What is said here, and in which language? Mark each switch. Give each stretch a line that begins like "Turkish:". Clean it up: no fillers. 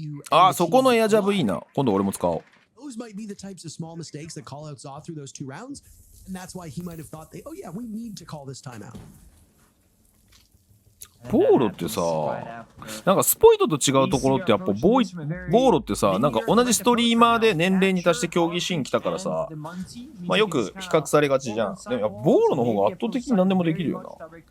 Japanese: ああ、そこのエアジャブいいな。今度俺も使おう。
English: those might be the types of small mistakes that callouts saw through those 2 rounds, and that's why he might have thought oh yeah, we need to call this timeout.
Japanese: ボーロってさ、なんかスポイトと違うところってやっぱボーロってさ、なんか同じストリーマーで年齢に達して競技シーン来たからさ、まあよく比較されがちじゃん。でもやっぱボーロの方が圧倒的に何でもできるよな。